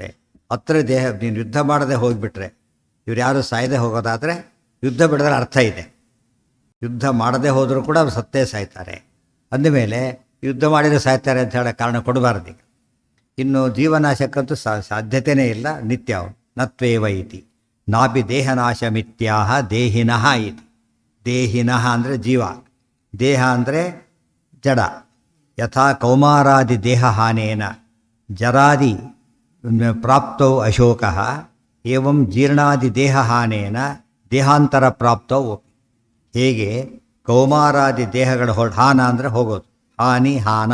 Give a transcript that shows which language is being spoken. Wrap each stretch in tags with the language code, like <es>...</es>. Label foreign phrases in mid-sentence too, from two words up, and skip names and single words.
<kn>ಹತ್ರ ದೇಹ ನೀನು ಯುದ್ಧ ಮಾಡದೆ ಹೋಗಿಬಿಟ್ರೆ, ಇವ್ರು ಯಾರು ಸಾಯದೆ ಹೋಗೋದಾದರೆ ಯುದ್ಧ ಬಿಡಿದ್ರೆ ಅರ್ಥ ಇದೆ. ಯುದ್ಧ ಮಾಡದೆ ಹೋದರೂ ಕೂಡ ಅವ್ರು ಸತ್ತೇ ಸಾಯ್ತಾರೆ. ಅಂದಮೇಲೆ ಯುದ್ಧ ಮಾಡಿದರೆ ಸಾಯ್ತಾರೆ ಅಂತ ಹೇಳೋ ಕಾರಣ ಕೊಡಬಾರ್ದು. ಈಗ ಇನ್ನು ಜೀವನಾಶಕ್ಕಂತೂ ಸಾಧ್ಯತೆಯೇ ಇಲ್ಲ, ನಿತ್ಯ ಅವನು.</kn> <sa>ನತ್ವೇವ ಇತಿ. ನಾಪಿ ದೇಹನಾಶಮಿತ್ಯಾಹ ದೇಹಿನಃ ಇತಿ.</sa> <kn>ದೇಹಿನಃ ಅಂದರೆ ಜೀವ, ದೇಹ ಅಂದರೆ ಜಡ.</kn> <sa>ಯಥಾ ಕೌಮಾರಾದಿ ದೇಹ ಹಾನೇನ ಜರಾದಿ ಪ್ರಾಪ್ತೌ ಅಶೋಕಃ ಏವಂ ಜೀರ್ಣಾದಿ ದೇಹ ಹಾನೇನ ದೇಹಾಂತರ ಪ್ರಾಪ್ತೌ.</sa> <kn>ಹೇಗೆ ಕೌಮಾರಾದಿ ದೇಹಗಳು ಹಾನ ಅಂದರೆ ಹೋಗೋದು, ಹಾನಿ ಹಾನ.</kn>